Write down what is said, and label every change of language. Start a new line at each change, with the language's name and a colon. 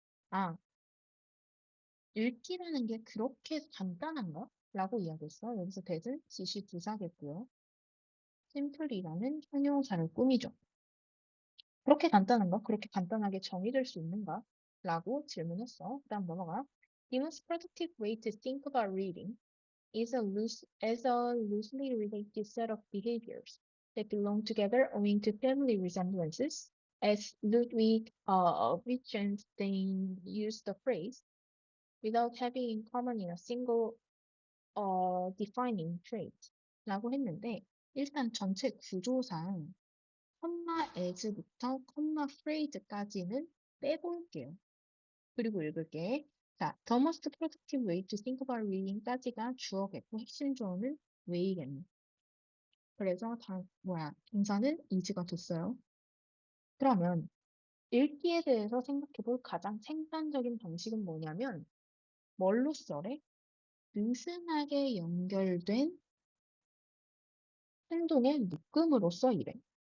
Korean: 아, 읽기라는 게 그렇게 간단한가? 라고 이야기했어. 여기서 that은 지시 부사겠고요. simple이라는 형용사를 꾸미죠. 그렇게 간단한가? 그렇게 간단하게 정의될 수 있는가? 라고 질문했어. 그다음 넘어가.
English: The most productive way to think about reading is as a loosely related set of behaviors that belong together owing to family resemblances. As Ludwig Wittgenstein used the phrase, without having in common in a single defining trait.
Korean: 라고 했는데, 일단 전체 구조상 컴마 as부터 컴마 phrase까지는 빼볼게요. 그리고 읽을게.
English: 자, the most productive way to think about reading까지가
Korean: 주어겠고 핵심 주어는
English: way겠네.
Korean: 그래서 동사는 is가 됐어요. 그러면 읽기에 대해서 생각해볼 가장 생산적인 방식은 뭐냐면 뭘로 써래? 느슨하게 연결된 행동의 묶음으로써 이래.